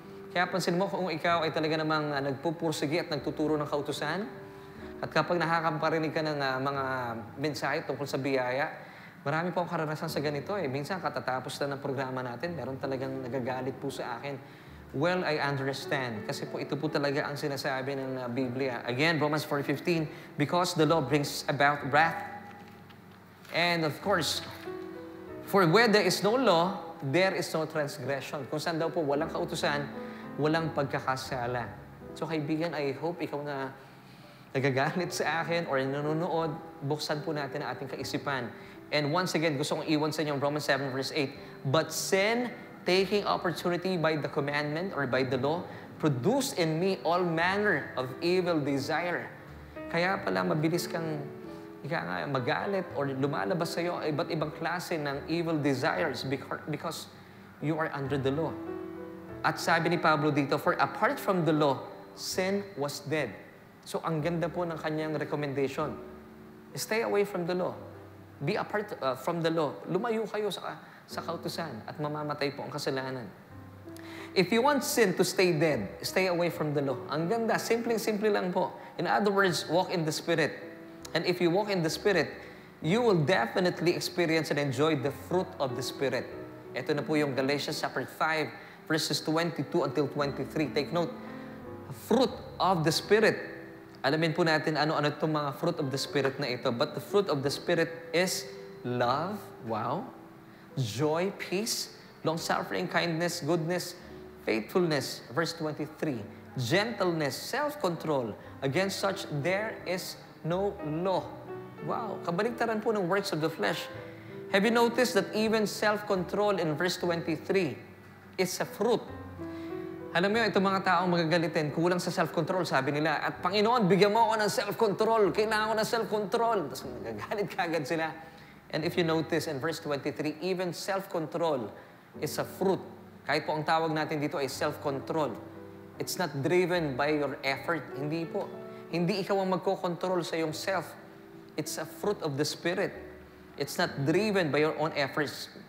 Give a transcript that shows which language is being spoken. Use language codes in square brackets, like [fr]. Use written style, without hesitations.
[tl] Kaya pansin mo kung ikaw ay talaga namang nagpupursige at nagtuturo ng kautusan, at kapag nakakaparinig ka ng mga mensahe tungkol sa biyaya, marami po akong karanasan sa ganito Minsan katatapos na ng programa natin, meron talagang nagagalit po sa akin. [en] Well, I understand. [tl] Kasi po ito po talaga ang sinasabi ng Biblia. [en] Again, Romans 4:15, because the law brings about wrath. And of course, for where there is no law, there is no transgression. [tl] Kung saan daw po walang kautusan, walang pagkakasala. So kaibigan, [en] I hope [tl] ikaw na nagagalit sa akin or nanonood, buksan po natin ang ating kaisipan. [en] And once again, [tl] gusto kong iwan sa inyo Romans 7 verse 8. [en] But sin, taking opportunity by the commandment or by the law, produced in me all manner of evil desire. [tl] Kaya pala mabilis kang magalit or lumalabas sa iyo iba't ibang klase ng [en] evil desires because you are under the law. [tl] At sabi ni Pablo dito, [en] for apart from the law, sin was dead. [tl] So ang ganda po ng kanyang recommendation. [en] Stay away from the law. Be apart from the law. [tl] Lumayo kayo sa kautusan at mamamatay po ang kasalanan. [en] If you want sin to stay dead, stay away from the law. [tl] Ang ganda, simple lang po. [en] In other words, walk in the Spirit. And if you walk in the Spirit, you will definitely experience and enjoy the fruit of the Spirit. [tl] Ito na po yung Galatians chapter 5, verses 22 until 23. [en] Take note, fruit of the Spirit. [tl] Alamin po natin ano-ano itong mga [en] fruit of the Spirit na ito. But the fruit of the Spirit is love, wow, joy, peace, long-suffering, kindness, goodness, faithfulness. Verse 23, gentleness, self-control. Against such, there is no law. [tl] Wow, kabaligtaran po ng [en] works of the flesh. Have you noticed that even self-control in verse 23 is a fruit? [tl] Alam mo, itong mga taong magagalitin, kulang sa self-control, sabi nila. At Panginoon, bigyan mo ako ng self-control. Kailangan ko ng self-control. Tapos nagagalit kagad sila. [en] And if you notice in verse 23, even self-control is a fruit. [tl] Kahit po ang tawag natin dito ay self-control. [en] It's not driven by your effort. [tl] Hindi po. Hindi ikaw ang magkocontrol sa iyong self. [en] It's a fruit of the Spirit. It's not driven by your own efforts.